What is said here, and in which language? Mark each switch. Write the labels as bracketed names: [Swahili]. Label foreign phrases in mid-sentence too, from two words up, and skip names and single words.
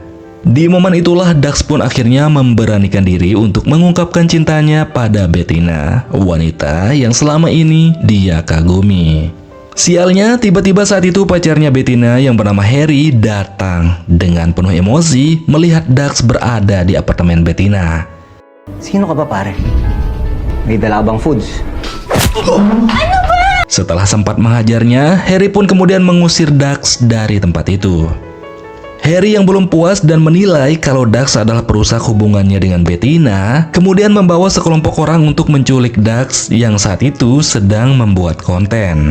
[Indonesian] Di momen itulah Dax pun akhirnya memberanikan diri untuk mengungkapkan cintanya pada Bettina, wanita yang selama ini dia kagumi. Sialnya, tiba-tiba saat itu pacarnya Bettina yang bernama Harry datang dengan penuh emosi melihat Dax berada di apartemen Bettina. [Filipino] Sino ka ba pare? May dala bang foods? [Indonesian] Setelah sempat menghajarnya, Harry pun kemudian mengusir Dax dari tempat itu. Harry yang belum puas dan menilai kalau Dax adalah perusak hubungannya dengan Bettina, kemudian membawa sekelompok orang untuk menculik Dax yang saat itu sedang membuat konten.